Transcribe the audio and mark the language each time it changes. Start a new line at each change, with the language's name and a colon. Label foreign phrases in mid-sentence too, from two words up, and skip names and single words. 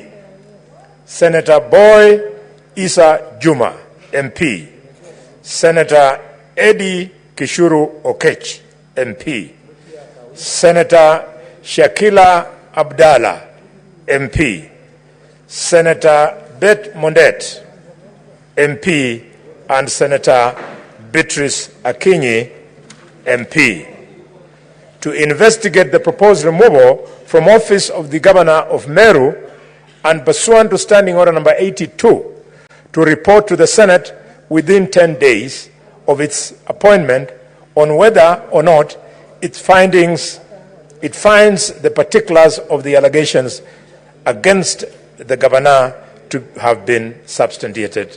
English: Senator Boy Isa Juma, MP. Senator Eddie Kishuru Okech, MP. Senator Shakila Abdallah, MP. Senator Beth Mondet, MP, and Senator Beatrice Akinyi, MP, to investigate the proposed removal from office of the Governor of Meru and pursuant to Standing Order number 82, to report to the Senate within 10 days of its appointment on whether or not it finds the particulars of the allegations against the Governor to have been substantiated.